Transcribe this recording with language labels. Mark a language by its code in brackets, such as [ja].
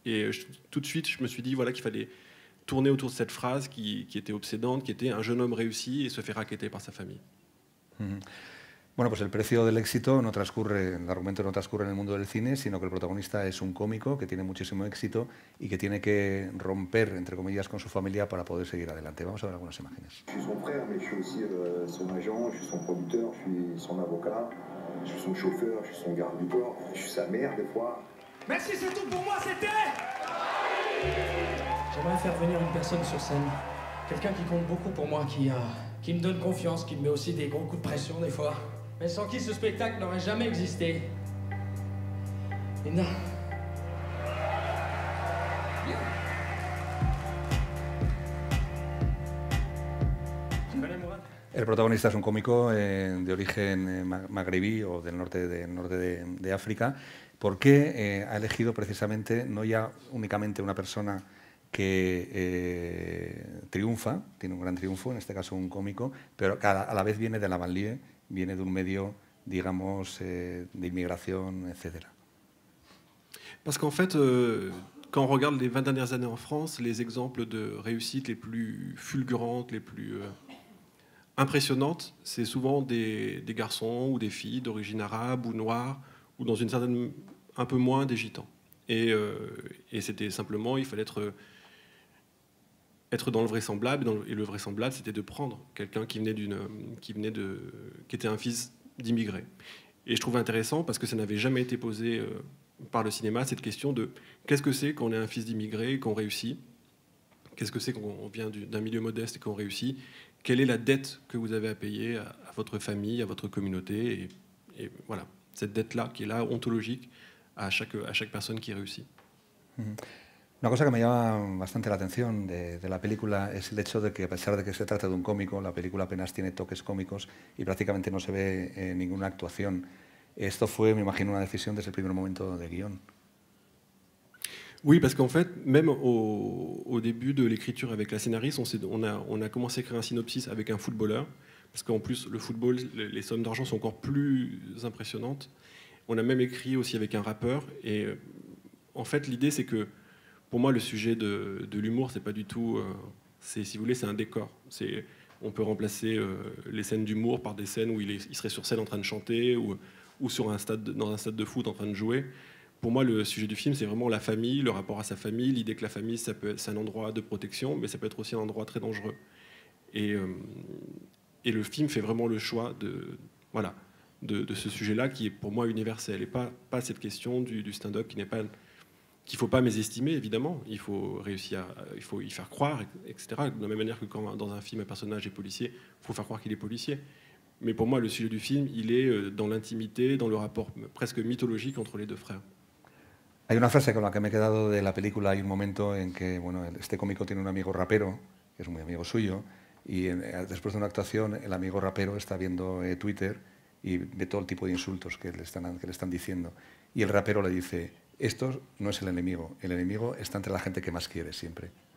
[fr] Et tout de suite, je me suis dit voilà, qu'il fallait tourner autour de cette phrase qui était obsédante, qui était un jeune homme réussi et se fait racketter par sa famille. [es] Bueno, pues el precio del éxito no transcurre, el argumento no transcurre en el mundo del cine, sino que el protagonista es un cómico que tiene muchísimo éxito y que tiene que romper, entre comillas, con su familia para poder seguir adelante. Vamos a ver algunas imágenes. [fr] Je suis son frère, mais je suis aussi son agent, je suis son producteur, je suis son avocat, je suis son chauffeur, je suis son garde du corps, je suis sa mère des fois. Merci, c'est tout pour moi, c'était... J'aimerais faire venir une personne sur scène. Quelqu'un qui compte beaucoup pour moi, qui me donne confiance, qui me met aussi des gros coups de pression des fois. Mais sans qui ce spectacle n'aurait jamais existé. Linda. [es] El protagonista es un cómico de origen magrebí o del norte de África. ¿Por qué ha elegido precisamente no ya únicamente una persona que triunfa, tiene un gran triunfo, en este caso un cómico, pero que a la vez viene de la banlieue, viene de un medio, digamos, de inmigración, etcétera? [fr] Parce qu'en fait, quand on regarde les 20 dernières années en France, les exemples de réussite les plus fulgurantes, les plus impressionnantes, c'est souvent des garçons ou des filles d'origine arabe ou noire, ou dans une certaine, un peu moins des gitans. Et c'était simplement, il fallait être dans le vraisemblable, et le vraisemblable, c'était de prendre quelqu'un qui était un fils d'immigrés. Et je trouvais intéressant parce que ça n'avait jamais été posé par le cinéma cette question de qu'est-ce que c'est quand on est un fils d'immigré, qu'on réussit, qu'est-ce que c'est qu'on vient d'un milieu modeste et qu'on réussit, quelle est la dette que vous avez à payer à votre famille, à votre communauté, et voilà, cette dette-là qui est là, ontologique, à chaque personne qui réussit. [es] Una cosa que me llama bastante la atención de la película es el hecho de que, a pesar de que se trata de un cómico, la película apenas tiene toques cómicos y prácticamente no se ve ninguna actuación. Esto fue, me imagino, una decisión desde el primer momento de guión. [fr] Oui, parce qu'en fait, même au début de l'écriture avec la scénariste, on a commencé à écrire un synopsis avec un footballeur, parce qu'en plus, le football, les sommes d'argent sont encore plus impressionnantes. On a même écrit aussi avec un rappeur, et en fait, l'idée, c'est que, pour moi, le sujet de l'humour, c'est pas du tout... si vous voulez, c'est un décor. On peut remplacer les scènes d'humour par des scènes où il serait sur scène en train de chanter, ou dans un stade de foot en train de jouer. Pour moi, le sujet du film, c'est vraiment la famille, le rapport à sa famille, l'idée que la famille, c'est un endroit de protection, mais ça peut être aussi un endroit très dangereux. Et le film fait vraiment le choix de ce sujet-là, qui est pour moi universel, et pas cette question du stand-up qu'il ne faut pas mésestimer, évidemment. Il faut réussir, il faut y faire croire, etc. De la même manière que quand dans un film, un personnage est policier, il faut faire croire qu'il est policier. Mais pour moi, le sujet du film, il est dans l'intimité, dans le rapport presque mythologique entre les deux frères. [es] Hay una frase con la que me he quedado de la película. Hay un momento en que este cómico tiene un amigo rapero, que es muy amigo suyo, y después de una actuación el amigo rapero está viendo Twitter y ve todo el tipo de insultos que le están diciendo. Y el rapero le dice, esto no es el enemigo está entre la gente que más quiere siempre.